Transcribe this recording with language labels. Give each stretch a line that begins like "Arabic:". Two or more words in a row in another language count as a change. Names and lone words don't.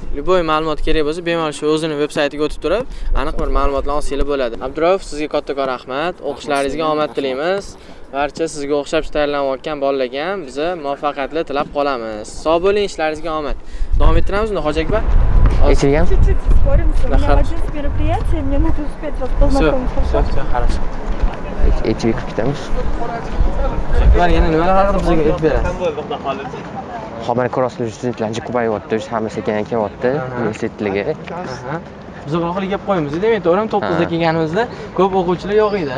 Uzbek: Любой ma'lumot kerak bo'lsa, bemalol shu o'zini veb-saytiga o'tib turib, aniq bir ma'lumotlar olsanglar bo'ladi. Abdurauf, sizga kattakon rahmat. O'qishlaringizga omad tilaymiz. Barcha sizga o'xshab tayyorlanayotgan bolalarga ham biz muvaffaqiyatlar tilab qolamiz. Sog' bo'ling, ishlaringizga omad. Davom ettiramizmi, Hoji aka? Echilgan?
Russian: Чуть-чуть споримся. У меня один с мероприятия, мне надо успеть вас познакомить. Все, хорошо.
Uzbek: Echib ketamiz. Ular yana nimalar haqida bizga aytib berasiz? Hozir mana ko'rasizlar, studentlar ancha ko'payyapti, hammasi sekin kelyapti universitetlarga. Biz oxirgi gap qo'yamiz. Demak, to'g'rimi 9 da kelganimizda ko'p o'quvchilar yo'q edi.